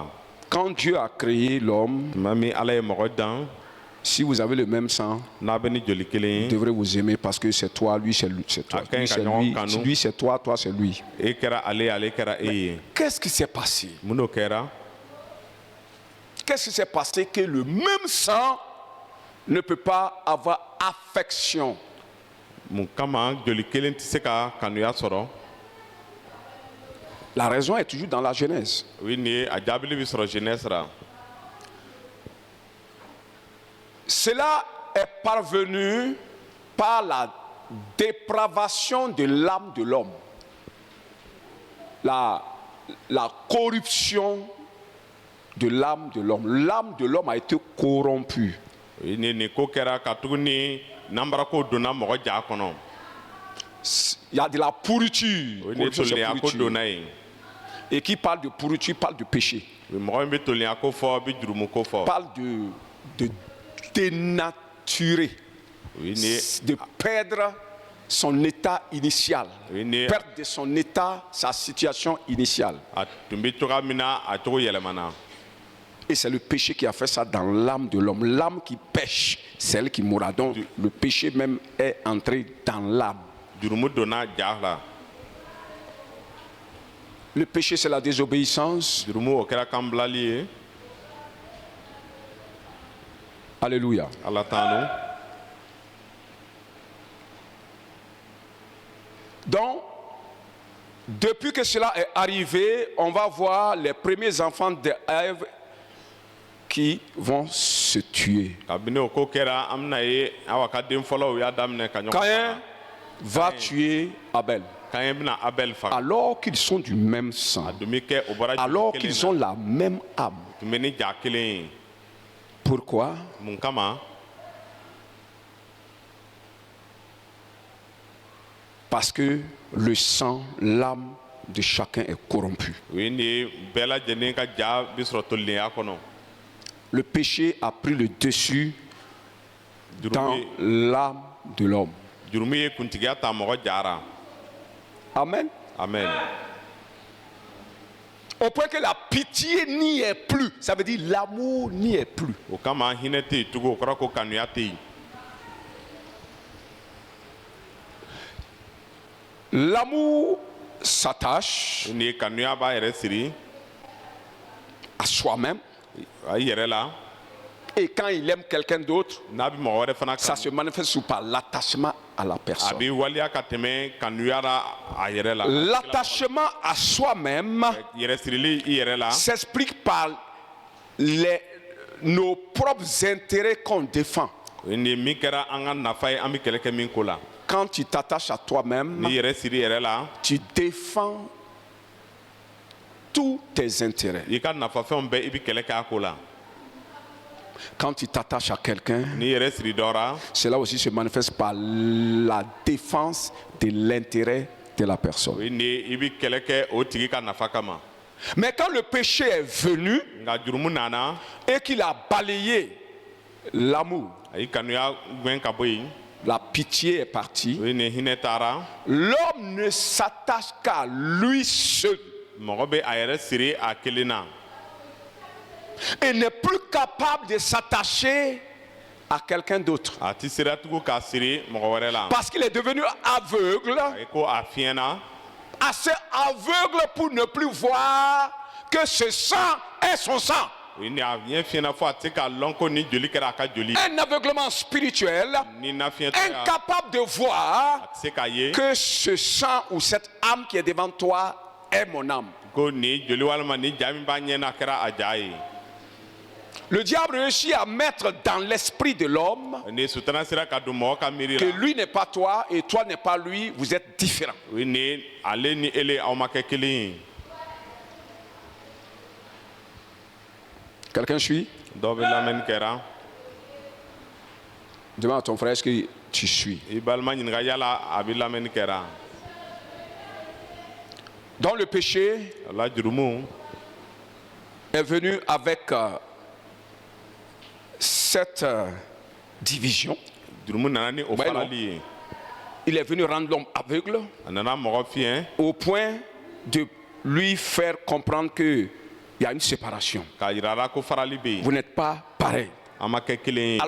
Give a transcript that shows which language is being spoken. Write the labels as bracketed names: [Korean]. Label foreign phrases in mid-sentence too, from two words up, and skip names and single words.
[French] Quand Dieu a créé l'homme, [Bambara] Tuma min ala ye mɔgɔ dan [French] si vous avez le même sang, [Bambara] n'a bɛ ni joli kelen [French] vous [Bambara] ye. [French] devrez vous aimer parce que c'est toi, lui, c'est lui, c'est toi. [Bambara] A ka ɲi [French] Lui, [Bambara] ka [French] c'est [Bambara] ɲɔgɔn [French] lui, [Bambara] kanu. [French] lui, c'est toi, toi, c'est lui. [Bambara] E kɛra ale kɛra e ye. [French] Qu'est-ce qui s'est passé? [Bambara] Mun n'o kɛra. [French] Qu'est-ce qui s'est passé que le même sang ne peut pas avoir affection? [Bambara] Mun kama joli kelen tɛ se ka kanuya sɔrɔ. [French] La raison est toujours dans la Genèse. [Bambara] O ye nin ye a jaabili bɛ sɔrɔ jeunesse ra. [French] Cela est parvenu par la dépravation de l'âme de l'homme. La corruption de l'âme de l'homme. L'âme de l'homme a été corrompue. [Bambara] O ye nin ko kɛra ka tugu ni nanbara ko donna mɔgɔ ja kɔnɔ. [French] Il y a de la pourriture. [Bambara] O ye nin [French] Corruption, c'est [Bambara] tolinya ko [French] pourriture. [Bambara] donna yen. [French] Et qui parle de pourriture, parle de péché. [Bambara] Mɔgɔ min bɛ tolinya ko fɔ bɛ jurumu ko fɔ. [French] Parle de dénaturer. [Bambara] O ye nin [French] De perdre son état initial. Oui, mais- Perdre de son état, sa situation initiale. [Bambara] a tun bɛ cogoya min na a cogo yɛlɛmana. [French] Et c'est le péché qui a fait ça dans l'âme de l'homme. L'âme qui pêche, celle qui mourra. Donc le péché même est entré dans l'âme. [Bambara] Jurumu donna ja la. [French] Le péché, c'est la désobéissance. [Bambara] Jurumu o kɛra kan bilali ye. [French] Alléluia. [Bambara] Ala tanu. [French] Donc, depuis que cela est arrivé, on va voir les premiers enfants d'Ève qui vont se tuer. [Bambara] Kabini o ko kɛra an bɛna ye awa ka den fɔlɔw y'a daminɛ ka ɲɔgɔn [French] Caïn va tuer Abel. [Bambara] Kaɲɛ bɛna Abel faga. [French] Alors qu'ils sont du même sang. [Bambara] A dun bɛ kɛ o bɔra [French] Alors [Bambara] joli [French] qu'ils [Bambara] kelen [French] ont [Bambara] na. [French] la même âme. [Bambara] Tun bɛ ni ja kelen ye. [French] Pourquoi? [Bambara] Mun kama. [French] Parce que le sang, l'âme de chacun est corrompue. [Bambara] O ye nin ye bɛɛ lajɛlen ka ja bɛ sɔrɔ tolilenya kɔnɔ. [French] Le péché a pris le dessus dans [Bambara] Jurumu ye- [French] l'âme de l'homme. [Bambara] jurumu ye kuntigiya ta mɔgɔ jara. [French] Amen. [Bambara] Amen. [French] Au point que la pitié n'y est plus. Ça veut dire l'amour n'y est plus. [Bambara] O kama hinɛ tɛ yen tugun o kɔrɔ ko kanuya tɛ yen. [French] L'amour s'attache [Bambara] Nin ye kanuya b'a yɛrɛ siri [French] à soi-même. [Bambara] a yɛrɛ la. [French] Et quand il aime quelqu'un d'autre, [Bambara] N'a bɛ mɔgɔ wɛrɛ fana [French] ça [Bambara] kanu. [French] se manifeste sous par l'attachement à la [Bambara] A [French] personne. [Bambara] bɛ waliya ka tɛmɛ kanuya la a yɛrɛ la. [French] L'attachement à soi-même [Bambara] Yɛrɛ sirili i yɛrɛ la. [French] s'explique par nos propres intérêts qu'on défend. [Bambara] Nin ye min kɛra an ka nafa ye an bɛ kɛlɛ kɛ min ko la. [French] Quand tu t'attaches à toi-même, [Bambara] N'i yɛrɛ siri yɛrɛ la. [French] tu défends tous tes intérêts. [Bambara] I ka nafafɛnw bɛɛ i bɛ kɛlɛ kɛ a ko la. [French] Quand tu t'attaches à quelqu'un, [Bambara] N'i yɛrɛ siri dɔ la. [French] cela aussi se manifeste par la défense de l'intérêt de la [Bambara] O [French] personne. [Bambara] ye nin ye i bɛ kɛlɛ kɛ o tigi ka nafa kama. [French] Mais quand le péché est venu [Bambara] nga jurumu nana [French] et qu'il a balayé l'amour, [Bambara] ayi kanuya gwen ka bɔ yen [French] la pitié est partie, [Bambara] o ye nin hinɛ taara [French] l'homme ne s'attache qu'à lui seul [Bambara] mɔgɔ bɛ a yɛrɛ siri a kelen na [French] et n'est plus capable de s'attacher à quelqu'un d'autre. [Bambara] a ti sera tugun k'a siri mɔgɔ wɛrɛ la [French] Parce qu'il est devenu aveugle, [Bambara] ayi ko a fiɲɛna [French] assez aveugle pour ne plus voir que ce sang est son sang. [Bambara] o ye nin a ɲɛ fiɲɛna fo a tɛ k'a lɔn ko ni joli kɛra a ka joli [French] Un aveuglement spirituel, [Bambara] ni na fiɲɛ tɛ [French] incapable de voir [Bambara] a tɛ se k'a ye [French] que ce sang ou cette âme qui est devant toi est mon âme. [Bambara] ko nin joli walima ni ja min b'a ɲɛ na kɛra a ja ye [French] Le diable réussit à mettre dans l'esprit de l'homme [Bambara] ni sutana sera ka don mɔgɔ ka miiri [French] que [Bambara] la [French] lui n'est pas toi et toi n'est pas lui, vous êtes différents. [Bambara] o ye nin ale ni ele aw ma kɛ kelen ye [French] Quelqu'un suit? [Bambara] dɔw bɛ lamɛnni kɛra [French] Demande à ton frère, est-ce que tu suis? [Bambara] i balima ɲininka yala a bɛ lamɛnni kɛra [French] Dans le péché [Bambara] o la jurumu [French] est venu avec cette division. [Bambara] jurumu nana ni o [French] Ouais, non. [Bambara] farali ye [French] Il est venu rendre l'homme aveugle [Bambara] a nana mɔgɔ fiɲɛ [French] au point de lui faire comprendre qu'il y a une séparation. [Bambara] k'a yira la ko farali bɛ [French] Vous [Bambara] yen [French] n'êtes pas pareils. [Bambara] an ma kɛ kelen ye